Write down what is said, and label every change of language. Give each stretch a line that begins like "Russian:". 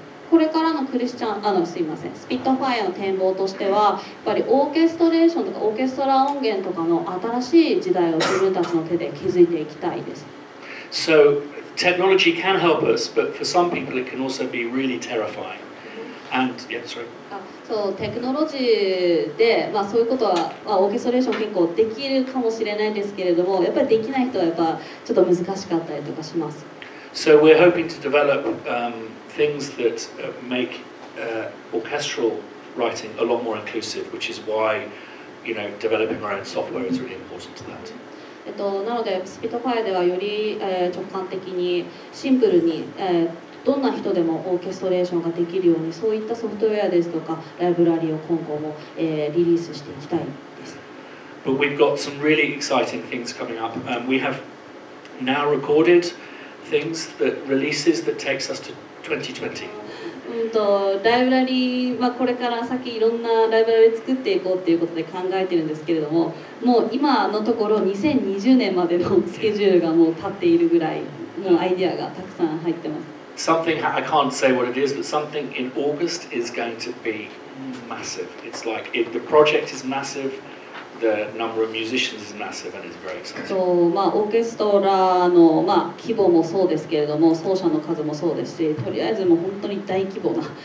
Japanese: これからのクリスチャンすいません、スピットファイアの展望としては、やっぱりオーケストレーションとかオーケストラ音源とかの新しい時代を自分たちの手で築いていきたいです。
English: So technology can help us, but for some people it can also be really terrifying. And yeah, sorry.
Japanese: そうテクノロジーで、そういうことは、オーケストレーション結構できるかもしれないんですけれども、やっぱりできない人はやっぱちょっと難しかったりとかします。
English: So we're hoping to develop things that make orchestral writing a lot more inclusive, which is why developing our own software is really important to that.
Japanese: なのでスピットファイアではより、直感的にシンプルに、どんな人でもオーケストレーションができるように、そういったソフトウェアですとかライブラリを今後も、リリースしていきたいです。
English: But we've got some really exciting things coming up. We have now recorded things that releases that takes us to 2020.
Japanese: ライブラリはこれから先いろんなライブラリ作っていこうっていうことで考えてるんですけれども、もう今のところ2020年までのスケジュールがもう立っているぐらいのアイデアがたくさん入ってます。
English: Something, I can't say what it is, but something in August is going to be massive. It's like the project is massive, the number of musicians is massive, and it's very exciting.
Japanese: オーケストラの、規模もそうですけれども、奏者の数もそうですし、とりあえずもう本当に大規模な